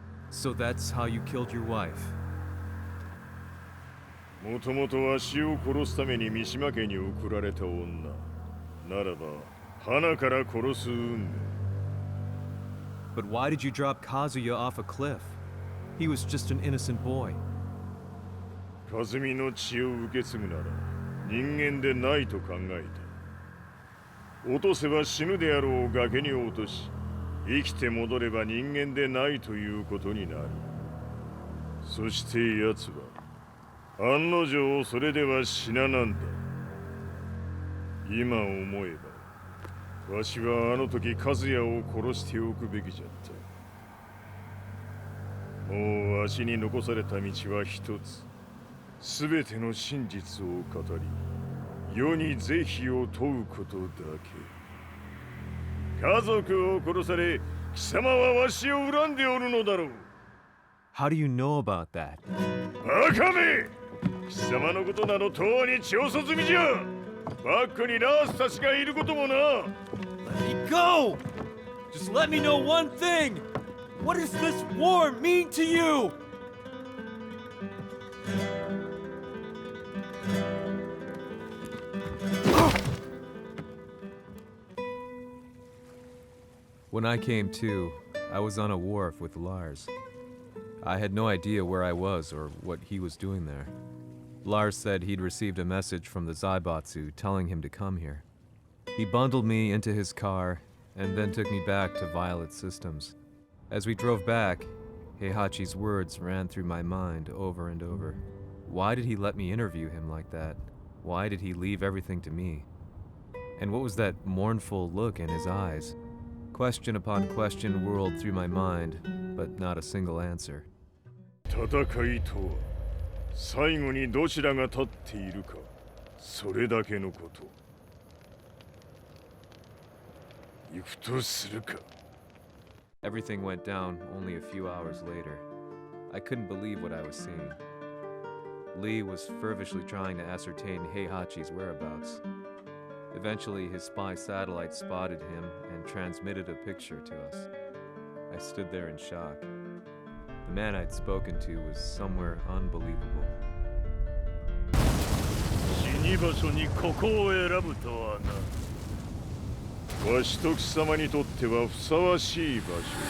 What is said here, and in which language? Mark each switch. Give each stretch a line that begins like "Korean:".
English: So that's how you killed your wife.
Japanese: もともとわしを殺すために三島家に送られた女ならば花から殺す運命。
English: But why did you drop Kazuya off a cliff? He was just an innocent boy.
Japanese: カズミの血を受け継ぐなら人間でないと考えた。落とせば死ぬであろう崖に落とし、生きて戻れば人間でないということになる。そして奴は案の定それでは死ななんだ。今思えばわしはあの時和也を殺しておくべきじゃった。もうわしに残された道は一つ。すべての真実を語り世に是非を問うことだけ。家族を殺され貴様はわしを恨んでおるのだろう。
English: How do you know about that?
Japanese: バカめ！貴様のことなどとうに調査済みじゃ。バックにラースたちがいることもな。
English: Let me go! Just let me know one thing! What does this war mean to you? When I came to, I was on a wharf with Lars. I had no idea where I was or what he was doing there. Lars said he'd received a message from the Zaibatsu telling him to come here. He bundled me into his car and then took me back to Violet Systems. As we drove back, Heihachi's words ran through my mind over and over. Why did he let me interview him like that? Why did he leave everything to me? And what was that mournful look in his eyes? Question upon question whirled through my mind, but not a single answer.
Japanese: 戦いとは最後にどちらが立っているかそれだけのこと。行くとするか。
English: Everything went down only a few hours later. I couldn't believe what I was seeing. Lee was feverishly trying to ascertain Heihachi's whereabouts. Eventually, his spy satellite spotted him and transmitted a picture to us. I stood there in shock. The man I'd spoken to was somewhere unbelievable.
Japanese: 死に場所にここを選ぶとはな。わしと貴様にとってはふさわしい場所。